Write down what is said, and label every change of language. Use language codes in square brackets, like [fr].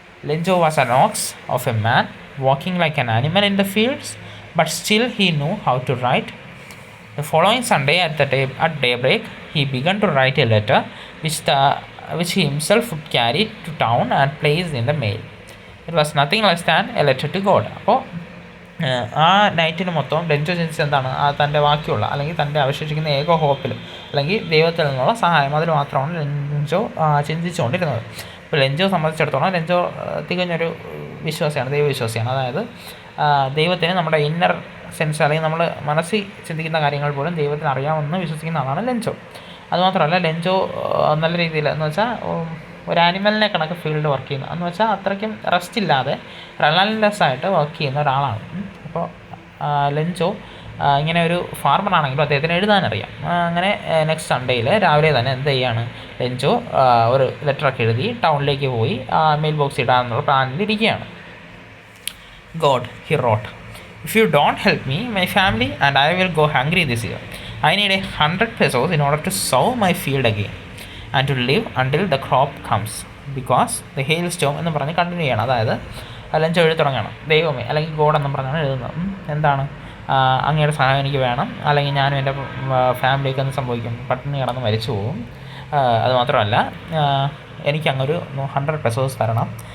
[en] Lenjo was an ox of a man, walking like an animal in the fields, but still he knew how to write. The following Sunday at daybreak, he began to write a letter, which he himself would carry to town and place in the mail. It was nothing less than a letter to God. [ml] അപ്പോൾ ആ നൈറ്റിന് മൊത്തം Lencho ചിന്തിച്ചത് എന്താണ്, തൻ്റെ ബാക്കിയുള്ള അല്ലെങ്കിൽ തൻ്റെ അവശേഷിക്കുന്ന ഏക ഹോപ്പിൽ അല്ലെങ്കിൽ ദൈവത്തിൽ നിന്നുള്ള സഹായം, അതിൽ മാത്രമാണ് ലെഞ്ചോ ചിന്തിച്ചുകൊണ്ടിരുന്നത്. ഇപ്പോൾ ലെഞ്ചോ സംബന്ധിച്ചിടത്തോളം ലെഞ്ചോ തികഞ്ഞൊരു വിശ്വാസിയാണ്, ദൈവവിശ്വാസിയാണ്. അതായത് ദൈവത്തിന് നമ്മുടെ ഇന്നർ സെൻസ് അല്ലെങ്കിൽ നമ്മൾ മനസ്സിൽ ചിന്തിക്കുന്ന കാര്യങ്ങൾ പോലും ദൈവത്തിന് അറിയാമെന്ന് വിശ്വസിക്കുന്ന ആളാണ് ലെഞ്ചോ. അതുമാത്രമല്ല ലെഞ്ചോ നല്ല രീതിയിൽ എന്ന് വെച്ചാൽ ഒരു ആനിമലിനെ കണക്ക് ഫീൽഡ് വർക്ക് ചെയ്യുന്നു എന്ന് വെച്ചാൽ അത്രയ്ക്കും റെസ്റ്റ് ഇല്ലാതെ റിലൻലെസ് ആയിട്ട് വർക്ക് ചെയ്യുന്ന ഒരാളാണ്. അപ്പോൾ ലെഞ്ചോ ഇങ്ങനെ ഒരു ഫാർമറാണെങ്കിലും അദ്ദേഹത്തിന് എഴുതാനറിയാം. അങ്ങനെ നെക്സ്റ്റ് സൺഡേയിൽ രാവിലെ തന്നെ എന്ത് ചെയ്യാണ്, ലെഞ്ചോ ഒരു ലെറ്ററൊക്കെ എഴുതി ടൗണിലേക്ക് പോയി mail box ഇടാമെന്നുള്ള പ്ലാനിലിരിക്കുകയാണ്. [en] God, he wrote, "If you don't help me, my family and I will go hungry this year. I need 100 pesos in order to sow my field again and to live until the crop comes, because the hailstorm" [ml] എന്ന് പറഞ്ഞ് continue ചെയ്യണം. അതായത് Lencho എഴുതി തുടങ്ങണം, ദൈവമേ അല്ലെങ്കിൽ God എന്നും പറഞ്ഞാണ് എഴുതുന്നത്. എന്താണ്, അങ്ങയുടെ സഹായം എനിക്ക് വേണം, അല്ലെങ്കിൽ ഞാനും എൻ്റെ ഫാമിലിയൊക്കെ ഒന്ന് സംഭവിക്കും, പട്ടിണി കിടന്ന് മരിച്ചു പോകും. അതുമാത്രമല്ല എനിക്ക് അങ്ങൊരു 100 പെസോസ് തരണം.